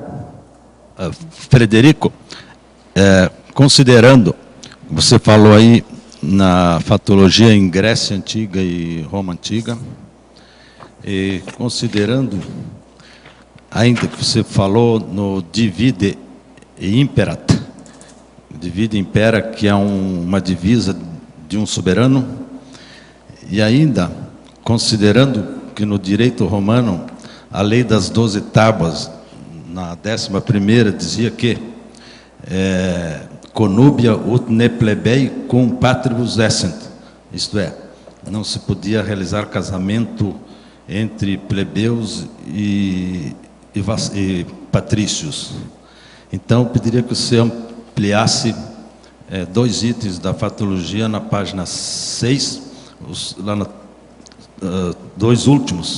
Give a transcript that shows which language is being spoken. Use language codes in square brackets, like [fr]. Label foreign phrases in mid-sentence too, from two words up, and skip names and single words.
[pt] Frederico, considerando, você falou aí na fatologia em Grécia Antiga e Roma Antiga, e considerando ainda que você falou no [la] divide e imperat, [pt] divide e impera, que é uma divisa de um soberano, e ainda considerando que no direito romano a lei das 12 tábuas, na 11ª, dizia que [la] conubia ut ne plebei cum patribus essent, [pt] isto é, não se podia realizar casamento entre plebeus e patrícios. Então, eu pediria que você ampliasse 2 itens da fatologia na página 6, lá 2 últimos.